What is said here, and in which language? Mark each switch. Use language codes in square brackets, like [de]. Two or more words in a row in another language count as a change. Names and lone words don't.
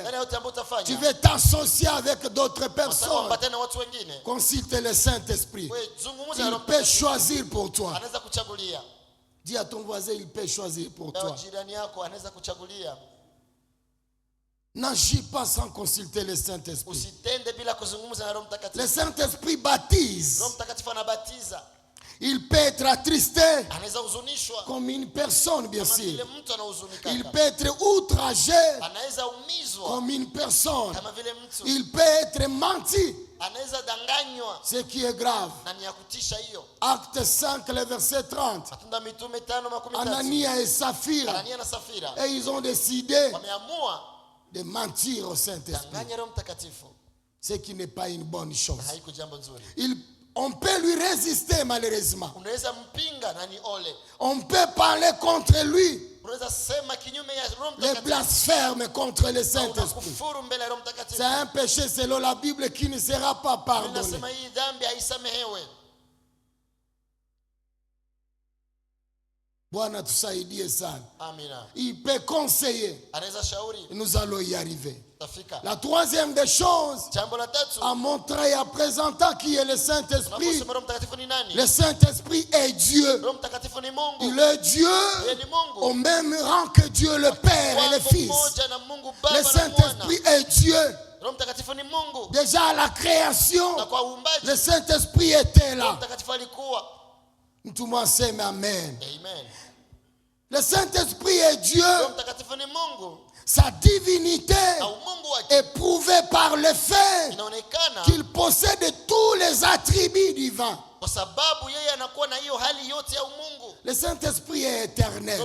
[sw] Ndani ya yote ambayo tu utafanya, [fr] veux t'associer avec d'autres [sw] unataka [fr] personnes. [sw] kuambatana na watu wengine, [fr] Consulte le Saint-Esprit. [sw] wewe zungumza na [fr] Il [sw] Roho [fr] peut [sw] Mtakatifu. [fr] choisir pour toi. [sw] Anaweza kuchagulia. [fr] Dis à ton voisin, il peut choisir pour [sw] Na [fr] toi. [sw] jirani yako anaweza kuchagulia. [fr] N'agis pas sans consulter le Saint-Esprit. [sw] Usitende bila kuzungumza na Roho [fr] Le [sw] Mtakatifu. [fr] Saint-Esprit baptise. [sw] Roho Mtakatifu anabatiza. [fr] Il peut être attristé [sw] Anaweza huzunishwa [fr] comme une personne, bien [sw] kama vile [fr] sûr. [sw] mtu anahuzunika. [fr] Il peut être outragé [sw] Anaweza umizwa [fr] comme une personne. [sw] kama vile mtu. [fr] Il peut être menti, [sw] Anaweza danganywa, [fr] ce qui est grave. [sw] na ni ya kutisha hiyo. [fr] Acte 5, le verset 30. [sw] Matendo ya Mitume 5:13. [fr] Anania et Saphira, [sw] Anania na Safira [fr] et ils ont décidé [sw] wameamua [fr] de mentir au Saint-Esprit, [sw] danganya Roho Mtakatifu. [fr] ce qui n'est pas une bonne chose. [sw] Haiko jambo nzuri. [fr] On peut lui résister malheureusement. [sw] Unaweza mpinga na ni ole. [fr] On peut parler contre lui, [sw] Unaweza sema kinyume ya Roho [fr] les [sw] Mtakatifu. [fr] blasphèmes contre le Saint-Esprit. [sw] Unakufuru mbele ya Roho Mtakatifu. [fr] C'est un péché selon la Bible qui ne sera pas pardonné. [sw] Ninasema hii dhambi haisamehewe. Bwana tusaidie sana. Amina. [fr] Il peut conseiller. [sw] Anaweza shauri, [fr] Nous allons y arriver. [sw] tafika. [fr] La troisième des choses, [sw] Jambo la tatu, [fr] à montrer et à présenter qui est le Saint-Esprit. [sw] unaposema Roho Mtakatifu ni nani? [fr] Le Saint-Esprit est Dieu. [sw] Roho Mtakatifu ni Mungu. [fr] Il est Dieu [sw] Yeye ni Mungu. [fr] au même rang que Dieu le Père et le [sw] Mungu [fr] Fils. [sw] mmoja na Mungu [fr] Le [sw] Baba na Mwana. [fr] Saint-Esprit est Dieu. [sw] Roho Mtakatifu ni Mungu. [fr] Déjà à la création, [sw] Na kwa uumbaji, [fr] le Saint-Esprit était [sw] Roho [fr] là. [sw] Mtakatifu alikuwa. [fr] Tout le monde s'aime, amen. [sw] Amen. [fr] Le Saint-Esprit est Dieu. [sw] Roho Mtakatifu ni Mungu. [fr] sa divinité est prouvée par le fait qu'il possède tous les attributs divins. Le Saint-Esprit est éternel.